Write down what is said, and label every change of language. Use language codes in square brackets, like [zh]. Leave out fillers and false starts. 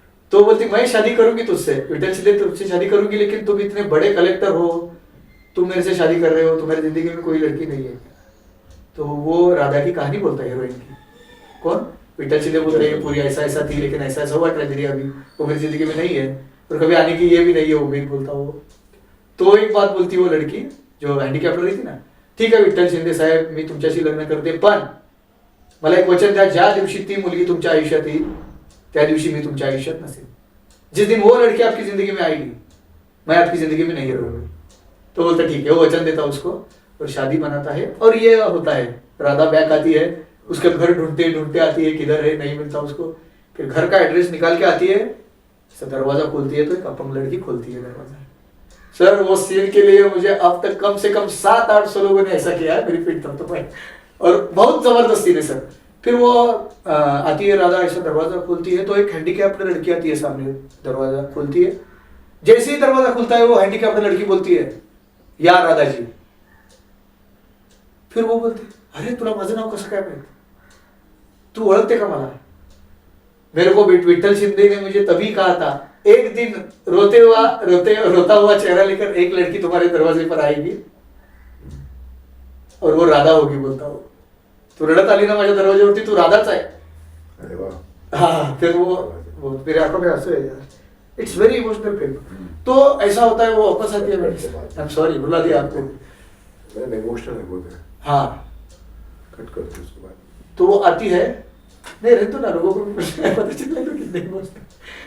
[hi] तो बोलती मैं शादी करूंगी तुझसे, विठ्ठल शिंदे तुझसे शादी करूंगी, लेकिन तुम इतने बड़े कलेक्टर हो, तुम मेरे से शादी कर रहे हो, तुम्हारी जिंदगी में कोई लड़की नहीं है। तो वो राधा की कहानी बोलता है हीरोइन की। कौन? विठ्ठल शिंदे बोलते हैं पूरी ऐसा ऐसा थी, लेकिन ऐसा ऐसा हुआ ट्रेजेडी, अभी वो मेरी जिंदगी में नहीं है और कभी आने की ये भी नहीं है उम्मीद, बोलता वो। तो एक बात बोलती वो लड़की जो हँडिकॅप्ड रही थी ना, [mr] ठीक आहे विठ्ठल शिंदे साहेब मी तुमच्याशी लग्न करते, पण मला एक वचन द्या, ज्या दिवशी ती मुलगी तुमच्या आयुष्यात येईल त्या दिवशी मी तुमच्या आयुष्यात नसेल। [hi] जिस दिन वो लड़की आपकी जिंदगी में आएगी मैं आपकी जिंदगी में नहीं रहूंगी। तो बोलता ठीक है, वो वचन देता उसको और शादी बनाता है। और ये होता है, राधा बैक आती है, उसके घर ढूंढते ढूंढते आती है, किधर है नहीं मिलता उसको, फिर घर का एड्रेस निकाल के आती है, दरवाजा खोलती है तो एक अपंग लड़की खोलती है दरवाजा। सर वो सीन के लिए मुझे अब तक कम से कम 700-800 लोगों ने ऐसा किया है, रिपीट तब तो मैं, और बहुत जबरदस्ती ने सर। फिर वो आती है राधा, ऐसा दरवाजा खोलती है तो एक हैंडीकैप्ड लड़की आती है सामने, दरवाजा खोलती है, जैसे ही दरवाजा खुलता है वो हैंडीकैप्ड लड़की बोलती है या राधा जी। [mr] फिर वो बोलते अरे तुला माझं नाव कसं काय माहित, तू ओळखते का मला? [hi] मेरे को विठ्ठल शिंदे ने मुझे तभी कहा था, एक दिन रोता हुआ चेहरा लेकर एक लड़की तुम्हारे दरवाजे पर आएगी और वो राधा होगी। [mr] बोलता हो तू रडत आली ना माझ्या दरवाज्यावरती, तू राधाच आहे। [hi] अरे वाह। हाँ, फिर वो मेरे आंखों में आंसू है यार, [en] It's very emotional film. [hi] तो ऐसा होता है, वो वापस आती है, [en] I am sorry [hi] बुला दिया आपको, इमोशनल है बहुत है। हाँ, कट कर दो उसके बाद। तो वो आती है, नहीं रहने दो ना, लोगों को पता चल तो कितने इमोशनल।